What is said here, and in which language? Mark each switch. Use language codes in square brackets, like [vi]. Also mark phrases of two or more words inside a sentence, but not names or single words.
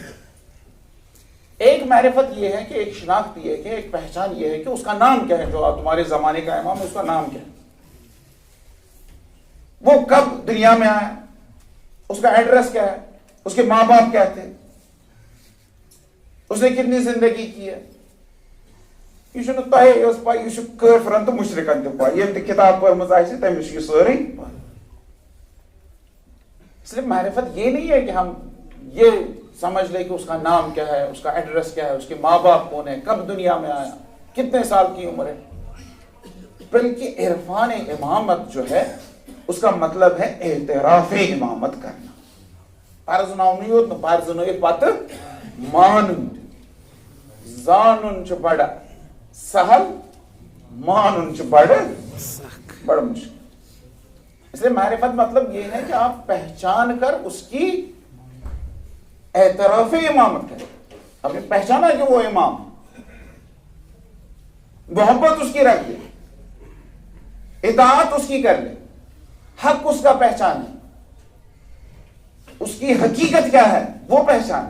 [ur] ایک معرفت یہ ہے کہ ایک شناخت یہ ہے کہ ایک پہچان یہ ہے کہ اس کا نام کیا ہے، جو تمہارے زمانے کا امام ہے اس کا نام کیا ہے، وہ کب دنیا میں آیا، اس کا ایڈریس کیا ہے، اس کے ماں باپ کیا تھے، اس نے کتنی زندگی کی ہے، [ks] یہ چھنہ تۄہے یوت پاے، یہ چھُ کٲفرن تہٕ مُشرِکن تہِ پاے، ییٚمۍ تہِ کِتاب پٔرمٕژ آسہِ تٔمِس چھُ یہِ سٲرٕے پاے۔ [ur] اس لیے معرفت یہ نہیں ہے کہ ہم یہ سمجھ لیں کہ اس کا نام کیا ہے، اس کا ایڈریس کیا ہے، اس کے ماں باپ کون ہے، کب دنیا میں آیا، کتنے سال کی عمر ہے، بلکہ عرفان امامت جو ہے اس کا مطلب ہے اعتراف امامت کرنا، [ks] پرزناؤن یوت نہ پرزنٲیِتھ پتہٕ مانُن، زانُن چھُ بڑا سہل، مانُن چھُ بڑا مشکل۔ [ur] اس لیے معرفت مطلب یہ ہے کہ آپ پہچان کر اس کی اعتراف امامت کریں، آپ نے پہچانا کہ وہ امام، محبت اس کی رکھ لیں، اطاعت اس کی کر لیں، حق اس کا پہچانے، اس کی حقیقت کیا ہے وہ پہچانے.